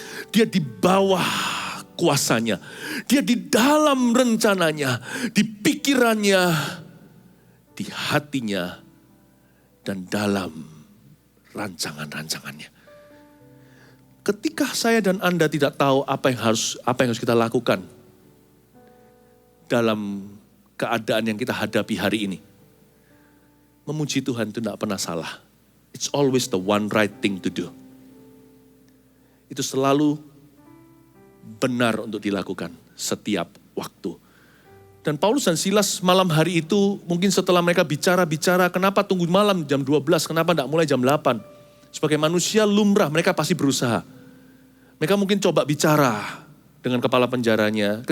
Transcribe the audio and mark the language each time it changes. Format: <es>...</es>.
<id>Dia di bawah kuasanya. Dia di dalam rencananya, di pikirannya, di hatinya, dan dalam rancangan-rancangannya. Ketika saya dan Anda tidak tahu apa yang harus kita lakukan dalam keadaan yang kita hadapi hari ini, memuji Tuhan itu tidak pernah salah.</id> <en>It's always the one right thing to do.</en> <id>Itu selalu benar untuk dilakukan setiap waktu. Dan Paulus dan Silas malam hari itu, mungkin setelah mereka bicara-bicara, kenapa tunggu malam jam 12, kenapa tidak mulai jam 8? Sebagai manusia lumrah, mereka pasti berusaha. Mereka mungkin coba bicara dengan kepala penjaranya.</id>